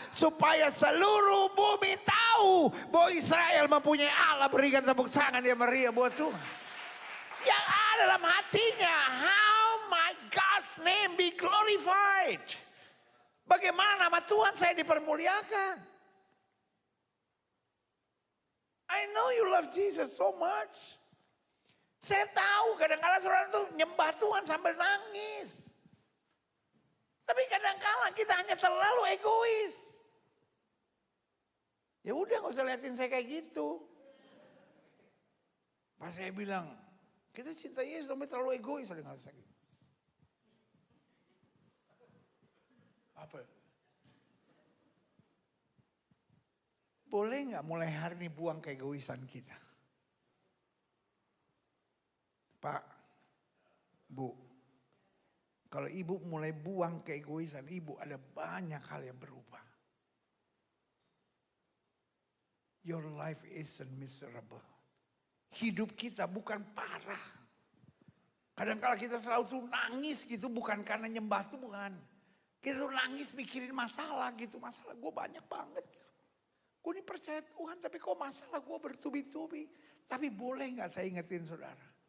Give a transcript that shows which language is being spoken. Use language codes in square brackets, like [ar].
[id] Supaya seluruh bumi tahu bahwa Israel mempunyai Allah. Berikan tepuk tangan yang meriah buat Tuhan. Yang ada dalam hatinya, [en] how my God's name be glorified. [id] Bagaimana nama Tuhan saya dipermuliakan. [en] I know you love Jesus so much. [id] Saya tahu kadang-kadang saudara itu nyembah Tuhan sambil nangis. Tapi kadang-kadang kita hanya terlalu egois. Ya udah gak usah liatin saya kayak gitu. Pas saya bilang, kita cinta Yesus sampai terlalu egois. Ada ngerasa gitu. Apa? Boleh gak mulai hari ini buang keegoisan kita? Pak, Bu, kalau ibu mulai buang keegoisan ibu, ada banyak hal yang berubah. [en] Your life isn't miserable. [id] Hidup kita bukan parah. Kadang-kadang kita selalu tuh nangis gitu, bukan karena nyembah tuh bukan. Kita tuh nangis mikirin masalah gitu. Masalah gue banyak banget gitu. Gue ini percaya Tuhan tapi kok masalah gue bertubi-tubi. Tapi boleh gak saya ingetin saudara.